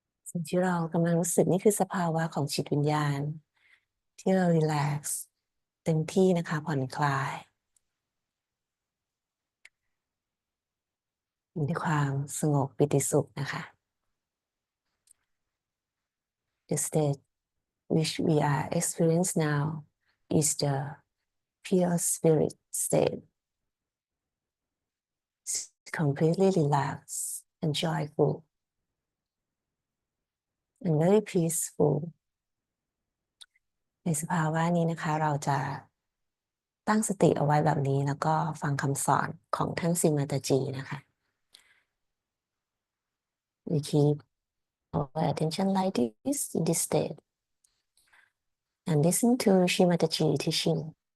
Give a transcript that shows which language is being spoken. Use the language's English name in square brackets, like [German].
[Thai] สิ่งที่เรากำลังรู้สึกนี่คือสภาวะของจิตวิญญาณที่เรารีแลกซ์เต็มที่นะคะผ่อนคลายมีแต่ความสงบปิติสุขนะคะ [English] The state which we are experiencing now is the pure spirit state. It's completely relaxed and joyful and very peaceful. [Thai] ในสภาวะนี้นะคะเราจะตั้งสติเอาไว้แบบนี้แล้วก็ฟังคำสอนของท่านสิมาตาจีนะคะ [English] We keep our attention like this in this state and listen to Shimataji teaching.